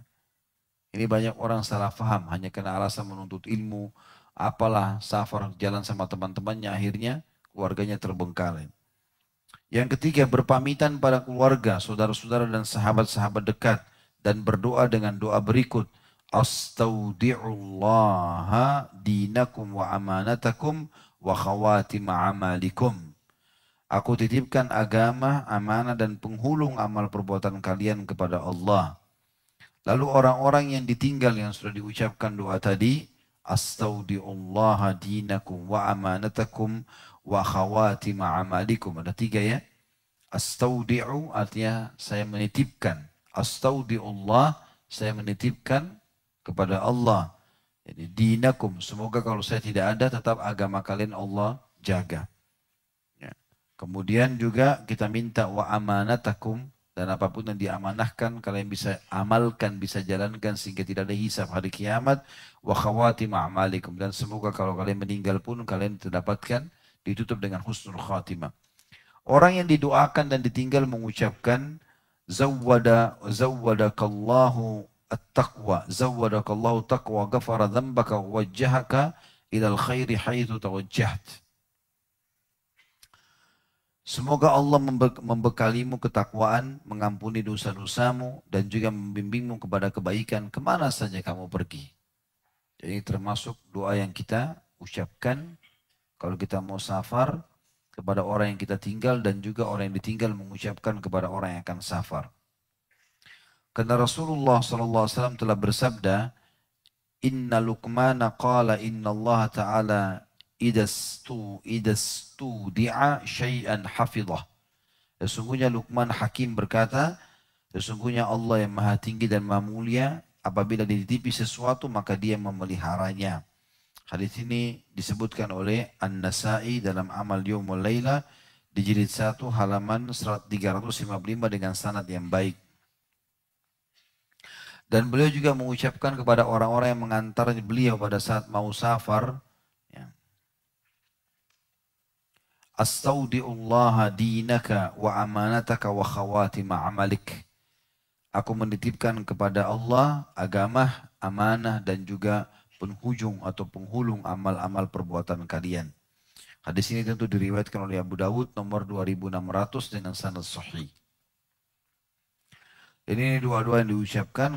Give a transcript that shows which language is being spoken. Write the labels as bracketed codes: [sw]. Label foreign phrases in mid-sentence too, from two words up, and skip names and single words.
[id] Ini banyak orang salah faham hanya karena alasan menuntut ilmu, apalah safar jalan sama teman-temannya, akhirnya keluarganya terbengkalai. Yang ketiga, berpamitan pada keluarga, saudara-saudara dan sahabat-sahabat dekat dan berdoa dengan doa berikut. [ar] أستودع الله دينكم وأمانتكم وخواتيم أعمالكم. [id] Aku titipkan agama, amanah dan penghulung amal perbuatan kalian kepada Allah. Lalu orang-orang yang ditinggal yang sudah diucapkan doa tadi, [ar] أستودع الله دينكم وأمانتكم وخواتيم أعمالكم. [id] Ada tiga ya. Astaudi'u artinya saya menitipkan. Astaudi'ullah, saya menitipkan kepada Allah. Jadi dinakum, semoga kalau saya tidak ada tetap agama kalian Allah jaga. Ya. Kemudian juga kita minta [ar] وأمانتكم, [id] dan apapun yang diamanahkan kalian bisa amalkan, bisa jalankan sehingga tidak ada hisab hari kiamat. [ar] وخواتيم أعمالكم, [id] dan semoga kalau kalian meninggal pun kalian terdapatkan ditutup dengan [ar] حسن الخاتمة. [id] Orang yang didoakan dan ditinggal mengucapkan [ar] زودك الله التقوى زودك الله تقوى غفر ذنبك ووجهك إلى الخير حيث توجهت. [id] Semoga Allah membekalimu ketakwaan, mengampuni dosa-dosamu, dan juga membimbingmu kepada kebaikan kemana saja kamu pergi. Jadi termasuk doa yang kita ucapkan kalau kita mau safar kepada orang yang kita tinggal, dan juga orang yang ditinggal mengucapkan kepada orang yang akan safar. Karena Rasulullah SAW telah bersabda, [ar] إن لقمان قال إن الله تعالى إذا استودع شيئا حفظه. [id] Sesungguhnya Luqman Hakim berkata, sesungguhnya Allah yang maha tinggi dan maha mulia, apabila dititipi sesuatu maka dia memeliharanya. Hadis ini disebutkan oleh An-Nasai dalam Amal Yawmul Laila di jilid 1 halaman 355 dengan sanad yang baik. Dan beliau juga mengucapkan kepada orang-orang yang mengantar beliau pada saat mau safar, ya, [ar] أستودع الله دينك وأمانتك وخواتيم عملك. [id] Aku menitipkan kepada Allah agama, amanah dan juga penghujung atau penghulung amal-amal perbuatan kalian. Hadis ini tentu diriwayatkan oleh Abu Dawud nomor 2600 dengan sanad sahih. Ini dua-dua yang diucapkan.